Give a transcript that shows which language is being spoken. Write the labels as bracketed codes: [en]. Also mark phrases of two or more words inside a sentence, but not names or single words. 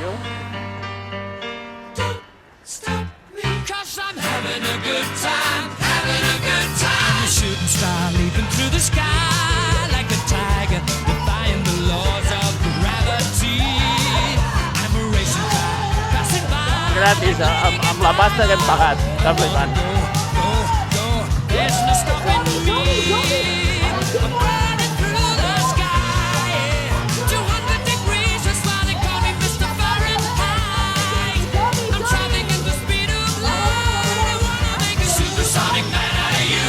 [en] Don't stop me, 'cause I'm having a good time, having a good time. I'm a shooting star leaping through the sky like a tiger, defying the laws of gravity. I'm a racing car passing by. [ca] Gratis, amb la pasta que hem pagat. Està flipant. [en] There's no stopping me. I'm running through the sky. 200 degrees, that's why they call me Mr. Fahrenheit. I'm traveling at the speed of light. I wanna make a supersonic man out of you.